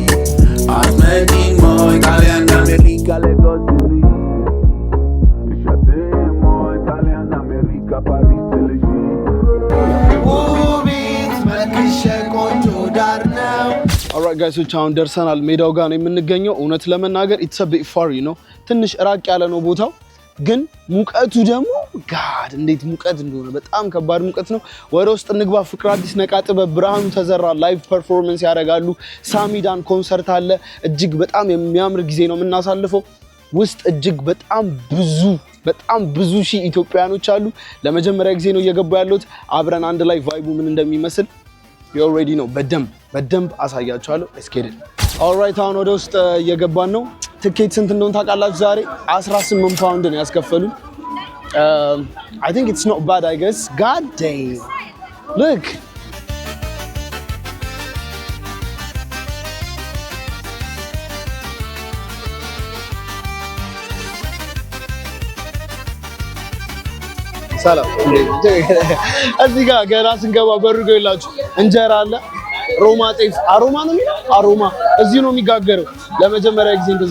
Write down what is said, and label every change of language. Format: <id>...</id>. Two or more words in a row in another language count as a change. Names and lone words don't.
<en>Asmedimo italiana America le così. Lasciatemo italiana America Paris le Alright guys,</en> <am>አሁን ደርሰናል ሜዳው ጋር ነው የምንገኘው። እውነት ለመናገር</am> <en>it's a bit far, you know</en> <am>ትንሽ ራቅ ያለ ነው ቦታው፣ ግን ሙቀቱ ደግሞ ጋድ እንዴት ሙቀት እንደሆነ በጣም ከባድ ሙቀት ነው። ወደ ውስጥ እንግባ። ፍቅር አዲስ ነቃጥበ ብርሃኑ ተዘራ</am> <en>live performance</en> <am>ያደርጋሉ። ሳሚዳን ኮንሰርት አለ። እጅግ በጣም የሚያምር ጊዜ ነው የምናሳልፈው። ውስጥ እጅግ በጣም ብዙ ሺህ ኢትዮጵያኖች አሉ። ለመጀመሪያ ጊዜ ነው እየገቡ ያሉት። አብረን አንድ ላይ ቫይቡ ምን እንደሚመስል</am> <en>you already know</en> <am>በደንብ አሳያችኋለሁ።</am> <en>let's get it.</en> <am>alright አሁን ወደ ውስጥ እየገባን ነው። ትኬት ስንት እንደሆነ ታውቃላችሁ? ዛሬ 18 ፓውንድ ነው ያስከፈሉን።</am> <en>I think it's not bad, I guess. God damn. Look.</en> <am>ሰላም እዚህ ጋር ገና ስንገባ በሩ ጋር ይላችሁ እንጀራ አለ። ሮማ ጤፍ አሮማ ነው የሚለው አሮማ እዚህ ነው የሚጋገረው። ለመጀመሪያ ጊዜ እንደዚህ</am>